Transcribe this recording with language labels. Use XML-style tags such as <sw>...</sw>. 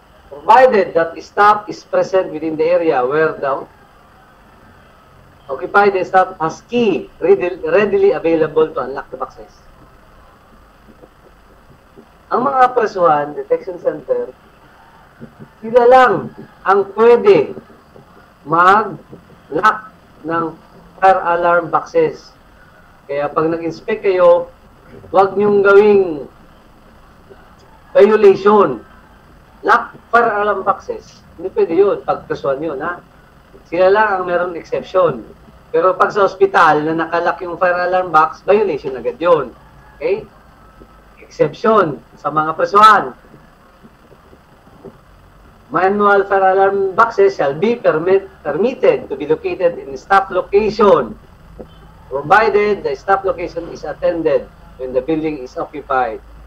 <en>Provided that staff is present within the area where the occupied staff has key readily available to unlock the boxes.</en> <tl>Ang mga presuhan, detection center, sila lang ang pwede mag-lock ng fire alarm boxes. Kaya pag nag-inspect kayo, huwag niyong gawing violation.</tl> <en>Lock fire alarm boxes.</en> <tl>Hindi pwede yun. Pag presuhan yun, ha? Sila lang ang meron exception. Pero pag sa hospital na nakalock yung fire alarm box, violation agad yun. Okay? Exception sa mga presuhan.</tl> <en>Manual fire alarm boxes shall be permitted to be located in staff location, provided the staff location is attended when the building is occupied.</en>